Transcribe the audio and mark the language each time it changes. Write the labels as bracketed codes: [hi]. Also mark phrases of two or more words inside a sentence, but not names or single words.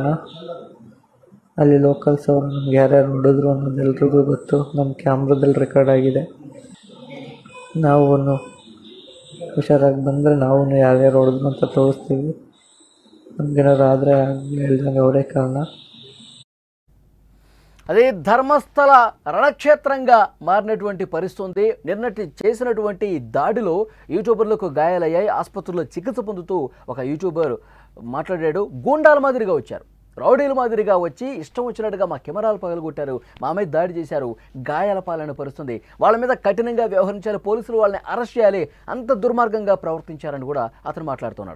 [kn] ಅಲ್ಲಿ ಲೋಕಲ್ಸ್ ಅವರು ನಮ್ಗೆ ಯಾರ್ಯಾರು ಹೊಡೆದ್ರು ಅನ್ನೋದು ಎಲ್ರಿಗೂ ಗೊತ್ತು. ನಮ್ಮ ಕ್ಯಾಮ್ರಾದಲ್ಲಿ ರೆಕಾರ್ಡ್ ಆಗಿದೆ. ನಾವು ಹುಷಾರಾಗಿ ಬಂದರೆ ನಾವು ಯಾರ್ಯಾರು ಹೊಡೆದ್ರು ಅಂತ ತೋರಿಸ್ತೀವಿ. ನಮಗೇನಾರು ಆದರೆ ಹೇಳ್ದಂಗೆ ಅವರೇ కారణ. [te] అదే ధర్మస్థల రణక్షేత్రంగా మారినటువంటి పరిస్థితి ఉంది. నిన్నటి చేసినటువంటి దాడిలో యూట్యూబర్లకు గాయాలయ్యాయి. ఆసుపత్రిలో చికిత్స పొందుతూ ఒక యూట్యూబర్ మాట్లాడాడు. గూండాల మాదిరిగా వచ్చారు, రౌడీల మాదిరిగా వచ్చి ఇష్టం వచ్చినట్టుగా మా కెమెరాలు పగలగొట్టారు, మా మీద దాడి చేశారు, గాయాల పాలన పరుస్తుంది, వాళ్ళ మీద కఠినంగా వ్యవహరించాలి, పోలీసులు వాళ్ళని అరెస్ట్ చేయాలి, అంత దుర్మార్గంగా ప్రవర్తించారని కూడా అతను మాట్లాడుతున్నాడు.